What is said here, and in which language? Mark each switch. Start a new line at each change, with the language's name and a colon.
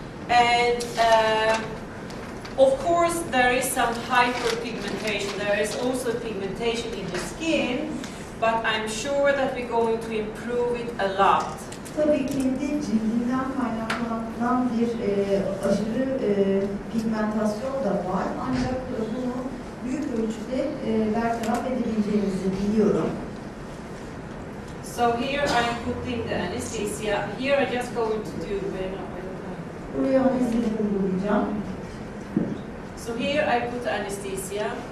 English: And of course there is some hyperpigmentation. There is also pigmentation in the skin, but I'm sure that we're going to improve it a lot.
Turkish: Tabii kendi cildinden kaynaklanan bir aşırı pigmentasyon da var. Ancak bunu büyük ölçüde bertaraf edebileceğimizi biliyorum.
English: So here I'm putting the anesthesia. Here I just going to do.
Turkish: Buraya anestezi uygulayacağım.
English: So here I put the anesthesia.